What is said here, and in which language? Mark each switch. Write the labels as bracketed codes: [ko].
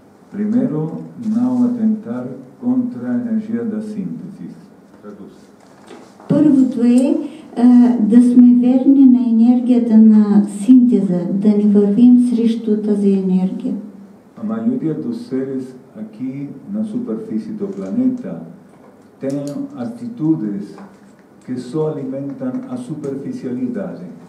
[pt] Primeiro, não atentar contra a energia da síntese. Traduz. [bg] Първото е да сме верни на енергията на синтеза, да не вървим срещу тази енергия. [pt] A maioria dos seres aqui na superfície do planeta tem atitudes que só alimentam a superficialidade.